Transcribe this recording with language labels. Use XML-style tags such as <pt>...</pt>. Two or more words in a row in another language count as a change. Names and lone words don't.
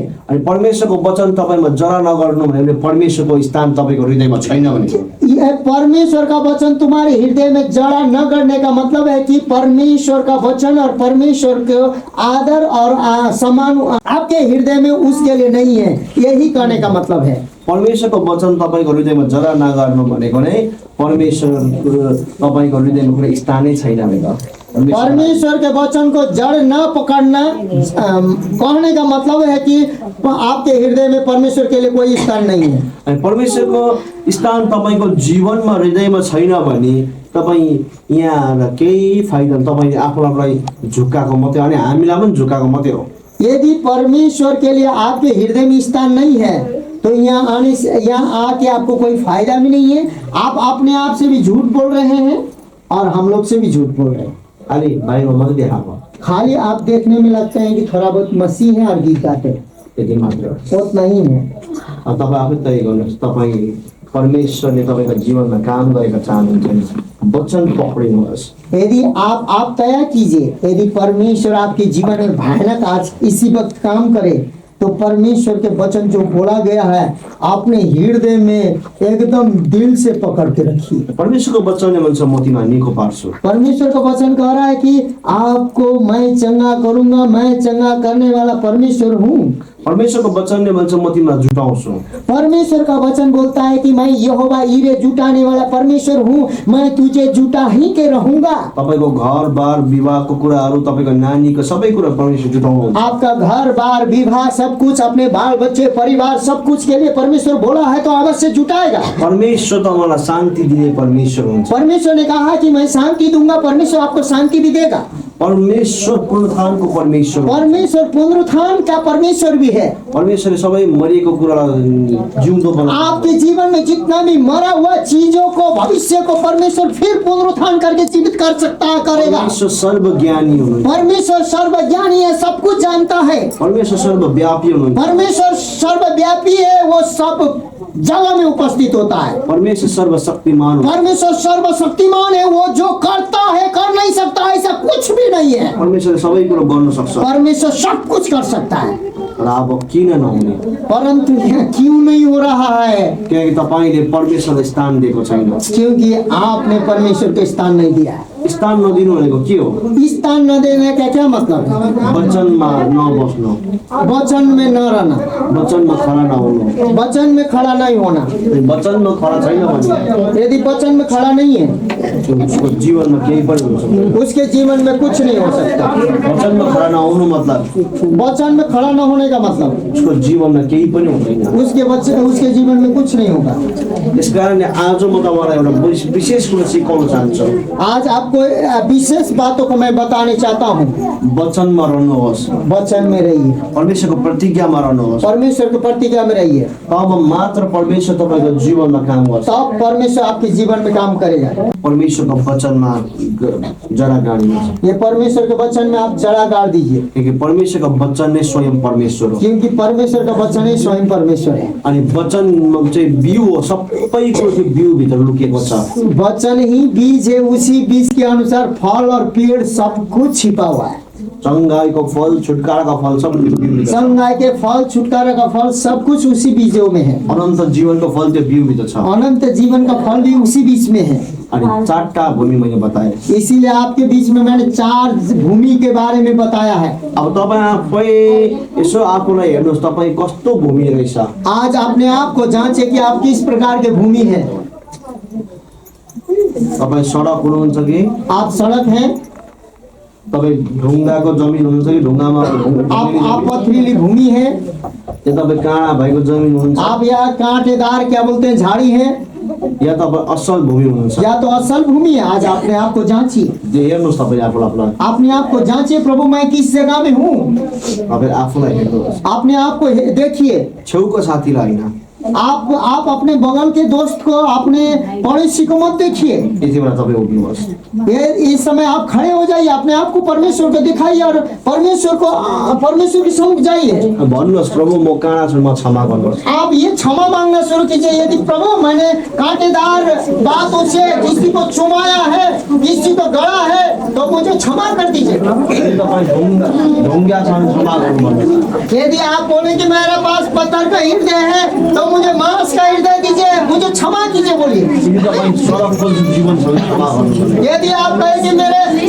<ne>अनि परमेश्वरको वचन तपाईमा जरा नगर्नु भने परमेश्वरको स्थान तपाईको हृदयमा छैन भने।</ne> <hi>यह परमेश्वर का वचन तुम्हारे हृदय में जड़ा न करने का मतलब है कि परमेश्वर का वचन और परमेश्वर के आदर और सम्मान आपके हृदय में उसके लिए नहीं है, यही कहने का मतलब है।</hi> <ne>परमेश्वरको वचन तपाईको हृदयमा जरा नगर्नु भनेको नै परमेश्वर तपाईको हृदयमा कुनै स्थानै छैन भनेको।</ne> <hi>परमेश्वर के वचन को जड़ न पकड़ना कहने का मतलब है कि आपके हृदय में परमेश्वर के लिए कोई स्थान नहीं है।</hi> <ne>अनि परमेश्वरको स्थान तपाईको जीवनमा हृदयमा छैन भने तपाई यहाँ केही फाइदा, तपाईले आफूलाई झुक्काको मात्रै, अनि हामीलाई पनि झुक्काको मात्रै हो।</ne> <hi>यदि परमेश्वर के लिए आपके हृदय में स्थान नहीं है तो यहाँ आने से, यहाँ आके आपको कोई फायदा भी नहीं है। आप अपने आप से भी झूठ बोल रहे हैं और हम लोग से भी झूठ बोल रहे हैं।</hi> <ne>खाली बाहिर मात्रै देखाएको,</ne> <hi>खाली आप देखने में लगते हैं कि थोड़ा बहुत मसीह है और गीत गाते हैं,</hi> <ne>त्यति मात्र हो।</ne> <hi>उतना ही है।</hi> <ne>अब तपाईँ आफै तय गर्नुहोस्, तपाईँ परमेश्वरले तपाईँको जीवनमा काम गरेका चाहनुहुन्छ भने वचन पक्रिनुहोस्।</ne> <hi>यदि आप तय कीजिए, यदि परमेश्वर आपके जीवन में भयानक आज इसी वक्त काम करे तो परमेश्वर के वचन जो बोला गया है अपने हृदय में एकदम दिल से पकड़ के रखिए।</hi> <ne>परमेश्वरको वचनले भन्छ म तिमीलाई निको पार्छु।</ne> <hi>परमेश्वर का वचन कह रहा है कि आपको मैं चंगा करूंगा, मैं चंगा करने वाला परमेश्वर हूँ।</hi> <ne>परमेश्वरको वचनले भन्छ म तिमीलाई जुटाउँछु।</ne> <hi>परमेश्वर का वचन बोलता है कि मैं यहोवा यिरे जुटाने वाला परमेश्वर हूँ, मैं तुझे जुटा ही के रहूंगा।</hi> <ne>तपाईको घर बार विवाहको कुराहरू, तपाईको नानीको सबै कुरा परमेश्वर जुटाउनुहुन्छ।</ne> <hi>आपका घर बार विवाह सब कुछ, अपने बाल बच्चे परिवार सब कुछ के लिए परमेश्वर बोला है तो अवश्य जुटाएगा।</hi> <ne>परमेश्वर तपाईँलाई शान्ति दिने परमेश्वर हुन्छ।</ne> <hi>परमेश्वर ने कहा कि मैं शांति दूंगा, परमेश्वर आपको शांति भी देगा।</hi> <ne>परमेश्वर पुनरुत्थानको परमेश्वर,</ne> <hi>परमेश्वर पुनरुत्थान का परमेश्वर भी है।</hi> <ne>परमेश्वरले सबै मरिएको कुरालाई जिउँदो बनाउँछ।</ne> <hi>आपके जीवन में जितना भी मरा हुआ चीजों को, भविष्य को परमेश्वर फिर पुनरुत्थान करके जीवित कर सकता है, करेगा।</hi> <ne>परमेश्वर सर्वज्ञानी हुनुहुन्छ।</ne> <hi>परमेश्वर सर्वज्ञानी है, सब कुछ जानता है।</hi> <ne>परमेश्वर सर्वव्यापी हुनुहुन्छ।</ne> <hi>परमेश्वर सर्वव्यापी है, वो सब जगह में उपस्थित होता है।</hi> <ne>परमेश्वर सर्वशक्तिमान हो।</ne> <hi>परमेश्वर सर्वशक्तिमान है, वो जो करता है कर नहीं सकता ऐसा कुछ भी नहीं है।</hi> <ne>परमेश्वरले सबै कुरो गर्न सक्छ।</ne> <hi>परमेश्वर सब कुछ कर सकता है,</hi> <ne>र अब किन नहुने?</ne> <hi>परंतु यह क्यों नहीं हो रहा है?</hi> <ne>किनकि तपाईले परमेश्वरलाई स्थान दिएको छैन।</ne> <hi>क्योंकि आपने परमेश्वर को स्थान नहीं दिया है।</hi> <ne>स्थान नदिनु भनेको के हो?</ne> <hi>स्थान न देने का क्या मतलब है?</hi> <ne>वचनमा नबस्नु,</ne> <hi>वचन में न रहना,</hi> <ne>वचनमा खडा नहुनु।</ne> <hi>वचन में खड़ा नहीं होना।</hi> <ne>वचनमा खडा छैन भने</ne> <hi>यदि वचन में खड़ा नहीं है,</hi> <ne>उसको जीवनमा केही पनि हुन सक्दैन।</ne> <hi>उसके जीवन में कुछ नहीं हो सकता।</hi> <ne>वचनमा खडा नहुनु मतलब</ne> <hi>वचन में खड़ा न होने का मतलब</hi> <ne>उसको जीवनमा केही पनि हुँदैन।</ne> <hi>उसके जीवन में कुछ नहीं होगा।</hi> <ne>त्यसकारणले आज म तपाईँलाई एउटा विशेष कुरो सिकाउन चाहन्छु।</ne> <hi>आज आपको विशेष बातों को मैं बताने चाहता हूँ।</hi> <ne>वचनमा रहनुहोस्,</ne> <hi>वचन में रहिए,</hi> <ne>परमेश्वरको प्रतिज्ञामा रहनुहोस्,</ne> <hi>परमेश्वर की प्रतिज्ञा में रहिए,</hi> <ne>तब मात्र परमेश्वर तपाईँको जीवनमा काम गर्छ।</ne> <hi>तब परमेश्वर आपके जीवन में काम करेगा।</hi> <ne>परमेश्वरको वचनमा जरा गाड्नुहोस्,</ne> <hi>ये परमेश्वर के वचन में आप जड़ा गाड़ दीजिए,</hi> <ne>किनकि परमेश्वरको वचन नै स्वयं परमेश्वर हो।</ne> <hi>क्योंकि परमेश्वर का वचन ही स्वयं परमेश्वर है।</hi> <ne>अनि वचनमा चाहिँ बिउ हो, सबै कुरो त्यो बिउ भित्र लुकेको छ।</ne> <hi>वचन ही बीज है, उसी बीज के अनुसार फल और पेड़ सब कुछ छिपा हुआ है।</hi> <ne>चङ्गाईको फल, छुटकाराको फल सब त्यो बिउ भित्र छ।</ne> <hi>संगाय के फल, छुटकारा का फल सब कुछ उसी बीजों में है।</hi> <ne>अनन्त जीवनको फल त्यो बिउ भित्र छ।</ne> <hi>अनंत जीवन का फल भी उसी बीज में है।</hi> <ne>अनि चारवटा भूमि मैले बताएँ।</ne> <hi>इसीलिए आपके बीच में मैंने 4 भूमि के बारे में बताया है।</hi> <ne>अब तपाईँ आफै यसो आफूलाई हेर्नुहोस्, तपाईँ कस्तो भूमि रहेछ।</ne> <hi>आज अपने आप को जांचे कि आप किस प्रकार के भूमि है।</hi> <ne>तपाईँ सडक हुनुहुन्छ कि</ne> <hi>आप सड़क हैं,</hi> <ne>तपाईँ ढुङ्गाको जमिन हुनुहुन्छ कि ढुङ्गामा</ne> <hi>आप पथरीली भूमि है,</hi> <ne>या तपाईँ काँडा भएको जमिन हुनुहुन्छ,</ne> <hi>आप या कांटेदार क्या बोलते हैं झाड़ी है,</hi> <ne>या तपाईँ असल भूमि हुनुहुन्छ।</ne> <hi>या तो असल भूमि है। आज अपने आप को जांचिए,</hi> <ne>जे हेर्नुहोस् तपाईँ आफूलाई,</ne> <hi>अपने आप को जांचिए, प्रभु मैं किस जगह में हूँ।</hi> <ne>तपाईँ आफूलाई हेर्नुहोस्,</ne> <hi>अपने आप को देखिए।</hi> <ne>छेउको साथीलाई होइन।</ne> <hi>आप अपने बगल के दोस्त को, अपने पड़ोसी को मत देखिए।</hi> <ne>यति बेला तपाईँ उठ्नुहोस्,</ne> <hi>ये इस समय आप खड़े हो जाइए, अपने आप को परमेश्वर को दिखाइए और परमेश्वर के सम्मुख जाइए।</hi> <ne>भन्नुहोस् प्रभु म काँडा छु, म क्षमा गर्नुहोस्।</ne> <hi>आप ये क्षमा मांगना शुरू कीजिए। यदि प्रभु मैंने कांटेदार बातों से किसी को चुमाया है, किसी को गड़ा है, तो मुझे क्षमा कर दीजिए।</hi> <ne>यदि तपाईँ ढुङ्गा छ भने क्षमा गर्नु भन्नुहोस्।</ne> <hi>यदि आप बोले कि मेरे पास पत्थर का हृदय है तो मुझे मांस का हृदय दीजिए, मुझे क्षमा कीजिए बोलिए।</hi> <ne>यदि तपाईँ सडकको जीवन छ भने क्षमा गर्नु।</ne> <hi>यदि आप कहे कि मेरे</hi>